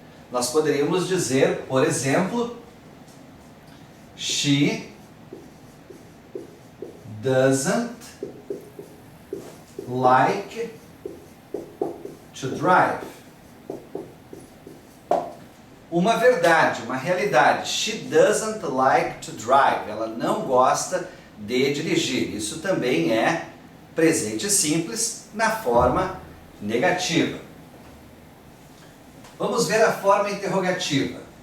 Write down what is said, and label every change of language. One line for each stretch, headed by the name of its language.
Portuguese: Nós poderíamos dizer, por exemplo,
English: she doesn't like to drive.
Portuguese: Uma verdade, uma realidade.
English: She doesn't like to drive.
Portuguese: Ela não gosta de dirigir. Isso também é presente simples na forma negativa. Vamos ver a forma interrogativa.